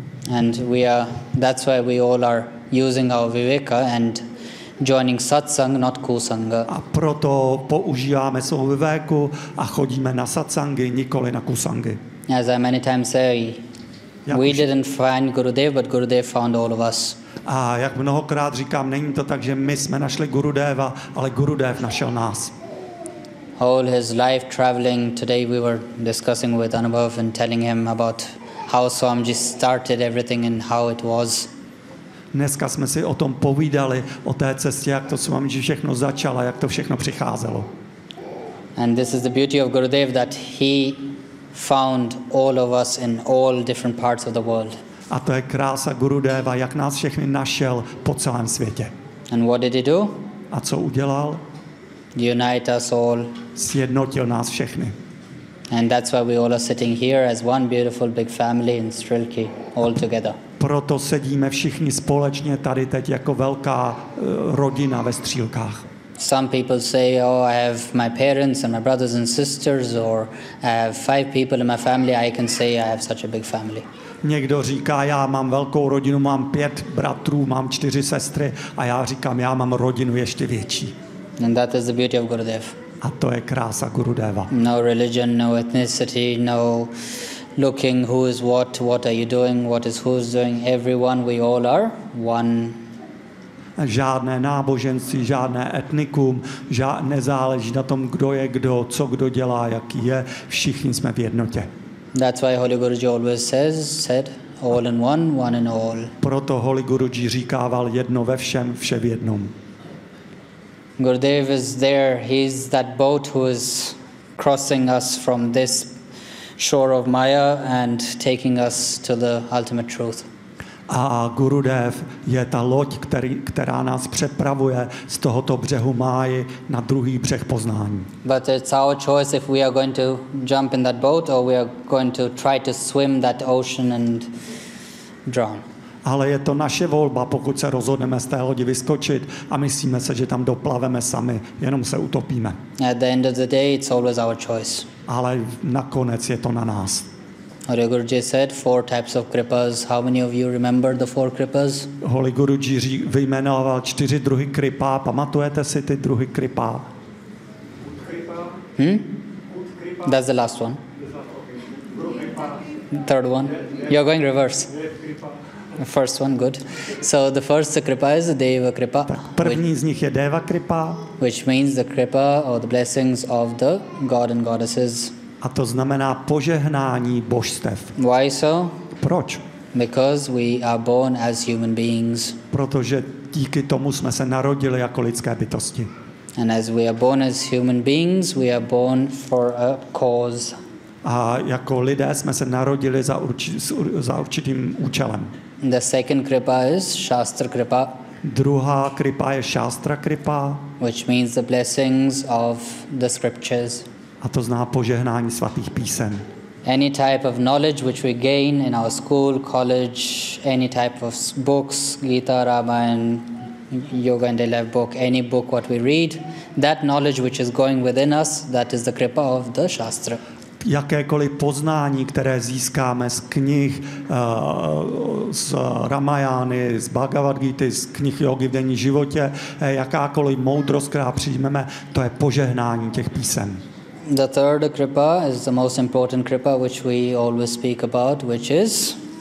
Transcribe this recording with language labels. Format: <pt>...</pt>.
<en>And we are, that's why we all are using our viveka and joining satsang, not kusanga.</en> <cs>A proto používáme svou viveku a chodíme na satsangy, nikoli na kusangy.</cs> <en>As I many times say, we didn't find Gurudev, but Gurudev found all of us.</en> <cs>A jak mnohokrát říkám, není to tak, že my jsme našli Gurudeva, ale Gurudev našel nás.</cs> <en>All his life traveling, today we were discussing with Anubhav and telling him about how Swamiji started everything and how it was.</en> <cs>Dneska jsme si o tom povídali, o té cestě, jak to Swamiji všechno začalo, jak to všechno přicházelo.</cs> <en>And this is the beauty of Gurudev, that he found all of us in all different parts of the world.</en> <cs>A to je krása Gurudeva, jak nás všechny našel po celém světě.</cs> <en>And what did he do?</en> <cs>A co udělal?</cs> <en>Unite us all.</en> <cs>Sjednotil nás všechny.</cs> <en>And that's why we all are sitting here as one beautiful big family in Strelky all together.</en> <cs>Proto sedíme všichni společně tady teď jako velká rodina ve Střílkách.</cs> <en>Some people say, oh, I have my parents and my brothers and sisters, or I have five people in my family, I can say I have such a big family.</en> <cs>Někdo říká, já mám velkou rodinu, mám pět bratrů, mám čtyři sestry, a já říkám, já mám rodinu ještě větší.</cs> <en>And that is the beauty of Gurudev.</en> <cs>A to je krása Gurudeva.</cs> <en>No religion, no ethnicity, no looking who is what are you doing, what is who's doing, everyone, we all are one.</en> <cs>Žádné náboženství, žádné etnikum, nezáleží na tom, kdo je kdo, co kdo dělá, jaký je, všichni jsme v jednotě.</cs> <en>That's why Holy Guruji always said all in one, one in all.</en> <cs>Proto Holy Guruji říkával jedno ve všem, vše v jednom.</cs> <en>Gurudev is there, he's that boat who is crossing us from this shore of Maya and taking us to the ultimate truth.</en> <cs>A Gurudev je ta loď, která nás přepravuje z tohoto břehu Máji na druhý břeh poznání.</cs> <en>But it's our choice if we are going to jump in that boat or we are going to try to swim that ocean and drown.</en> <cs>Ale je to naše volba, pokud se rozhodneme z té lodi vyskočit a myslíme se, že tam doplaveme sami, jenom se utopíme.</cs> <en>At the end of the day, it's always our choice.</en> <cs>Ale nakonec je to na nás.</cs> <en>Holy Guruji said four types of kripas. How many of you remember the four kripas?</en> <cs>Holy Guruji vyjmenoval čtyři druhy kripa. Pamatujete si ty druhy kripa?</cs> <en>That's the last one. Third one. You're going reverse. First one, good. So the first kripa is Deva kripa.</en> <cs>První z nich je Deva kripa.</cs> <en>Which means the kripa or the blessings of the god and goddesses.</en> <cs>A to znamená požehnání božstev.</cs> <en>Why so?</en> <cs>Proč?</cs> <en>Because we are born as human beings.</en> <cs>Protože díky tomu jsme se narodili jako lidské bytosti.</cs> <en>And as we are born as human beings, we are born for a cause.</en> <cs>A jako lidé jsme se narodili za určitým účelem.</cs> <en>The second kripa is Shastra kripa.</en> <cs>Druhá kripa je Shastra kripa.</cs> <en>Which means the blessings of the scriptures.</en> <cs>A to zná požehnání svatých písem.</cs> <en>Any type of knowledge which we gain in our school, college, any type of books, Gita, Ramayana, Yoga and Daily Life book, any book what we read, that knowledge which is going within us, that is the kripa of the Shastra.</en> <cs>Jakékoliv poznání, které získáme z knih, z Ramayány, z Bhagavad Gita, z knih jogy v denní životě, jakákoliv moudrost, která přijmeme, to je požehnání těch písem.</cs> <en>The third kripa is the most important kripa which we always speak about, which is</en>